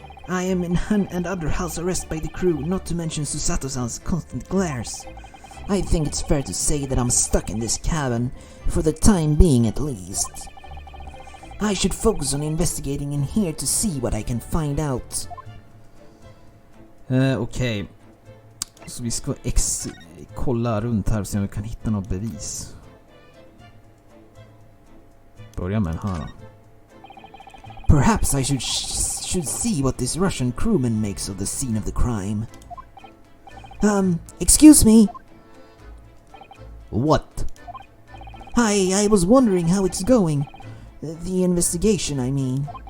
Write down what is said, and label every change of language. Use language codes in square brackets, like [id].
[en] I am in hunt and under house arrest by the crew, not to mention Susato-san's constant glares. I think it's fair to say that I'm stuck in this cabin, for the time being at least. I should focus on investigating in here to see what I can find out. [sv] Okej. Så vi ska kolla runt här och se om vi kan hitta något bevis. Börja med den här då. [en] Perhaps I should see what this Russian crewman makes of the scene of the crime. Excuse me? What? I was wondering how it's going. The investigation, I mean.